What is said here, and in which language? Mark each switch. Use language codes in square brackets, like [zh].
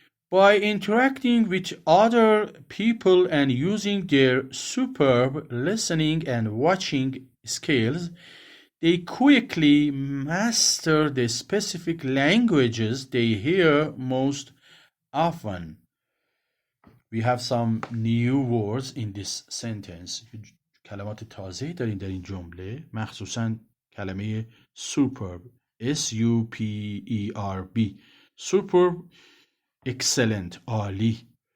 [en] By interacting with other people and using their superb listening and watching skills, they quickly master the specific languages they hear most often. We have some new words in this sentence. [fa] کلمات تازه‌ای داریم در این جمله، مخصوصاً کلمه superb. [en] S-U-P-E-R-B. Superb excellent، [fa] عالی.